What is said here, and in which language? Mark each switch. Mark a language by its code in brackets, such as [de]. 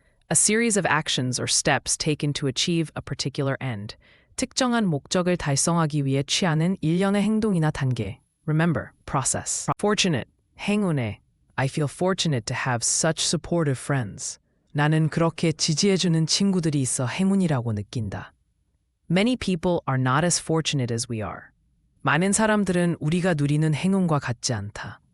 [en] A series of actions or steps taken to achieve a particular end. [ko] 특정한 목적을 달성하기 위해 취하는 일련의 행동이나 단계. [en] Remember, process. Fortunate, 행운의. I feel fortunate to have such supportive friends. [ko] 나는 그렇게 지지해주는 친구들이 있어 행운이라고 느낀다. [en] Many people are not as fortunate as we are. [ko] 많은 사람들은 우리가 누리는 행운과 같지 않다.